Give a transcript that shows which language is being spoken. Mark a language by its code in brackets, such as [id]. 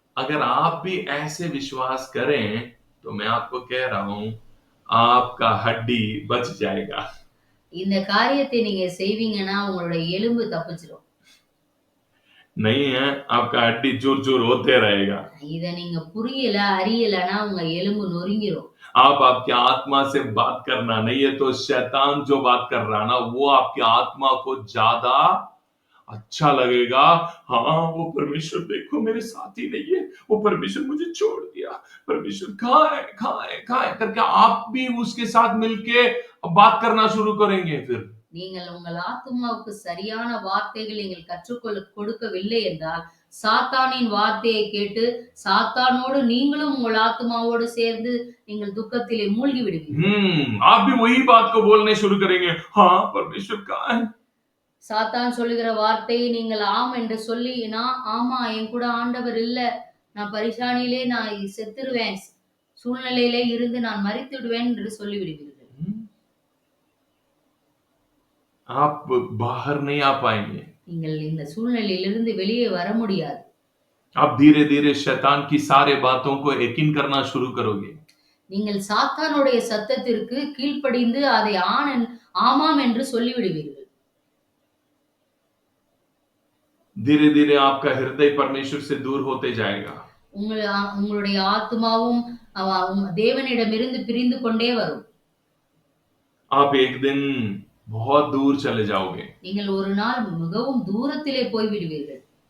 [hi] अगर आप भी ऐसे विश्वास करें तो मैं आपको कह रहा हूं, आपका हड्डी बच जाएगा. [ta] இந்த காரியத்தை நீங்க செய்வீங்கன்னா உங்களுடைய எலும்பு தப்பிச்சிரும். [hi] नहीं है, आपका हड्डी जोर जोर होते रहेगा. [ta] இத நீங்க புரியல அறியலனா உங்க எலும்பு நொறுங்கிரும். [hi] आप आपकी आत्मा से बात करना, नहीं है तो शैतान जो बात कर रहा ना, वो आपकी आत्मा को ज्यादा अच्छा लगेगा. हाँ, वो परमेश्वर देखो मेरे साथ ही नहीं है, वो परमेश्वर मुझे छोड़ दिया, परमेश्वर कहाँ है करके आप भी उसके साथ मिलके बात करना शुरू करेंगे. फिर [ta] நீங்கள் உங்கள் ஆத்துமாவுக்கு சரியான வார்த்தைகள் நீங்கள் கற்றுக்கொள்ள கொடுக்கவில்லை என்றால் சாத்தானின் வார்த்தையை கேட்டு சாத்தானோடு நீங்களும் உங்கள் ஆத்துமாவோடு சேர்ந்து நீங்கள் துக்கத்திலே மூழ்கி விடுவீர்கள். [hi] आप भी वही बात को बोलने शुरू करेंगे, हाँ परमेश्वर कहाँ है. [ta] சாத்தான் சொல்லுகிற வார்த்தையை நீங்கள் ஆம் என்று சொல்லி, நான் ஆமா என் கூட ஆண்டவர் இல்ல, நான் பரிசானியிலே நான் செத்துருவேன், சூழ்நிலையிலே இருந்து நான் மரித்து விடுவேன் என்று சொல்லிவிடுவீர்கள். [hi] आप बाहर नहीं आ पाएंगे. [ta] நீங்கள் இந்த சூழ்நிலையிலிருந்து வெளியே வர முடியாது. [hi] आप धीरे धीरे शैतान की सारे बातों को यकीन करना शुरू करोगे. [ta] நீங்கள் சாத்தானுடைய சத்தத்திற்கு கீழ்ப்படிந்து அதை ஆமாம் என்று சொல்லிவிடுவீர்கள். [hi] धीरे धीरे आपका हृदय परमेश्वर से दूर होते जाएगा. [ta] உங்களுடைய ஆத்துமாவும் தேவனிடமிருந்து பிரிந்து கொண்டே வரும். [hi] आप एक दिन बहुत दूर चले जाओगे. [ta] நீங்கள் ஒரு நாள் மிகவும் தூரத்திலே போய் விடுவீர்கள்.